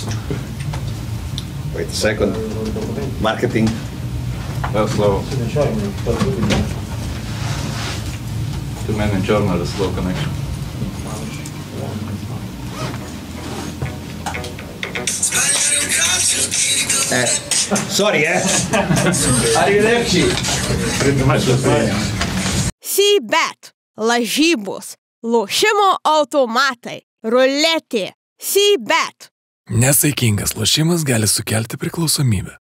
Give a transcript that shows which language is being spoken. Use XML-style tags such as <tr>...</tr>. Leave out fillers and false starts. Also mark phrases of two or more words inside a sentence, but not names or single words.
<en>Wait a second. Marketing. That's slow. Too many journalists, slow connection. Sorry, Arrivederci.</en> <lt>C-bet, lažybos, lošimo automatai, ruletė, C-bet. Nesaikingas lošimas gali sukelti priklausomybę.</lt>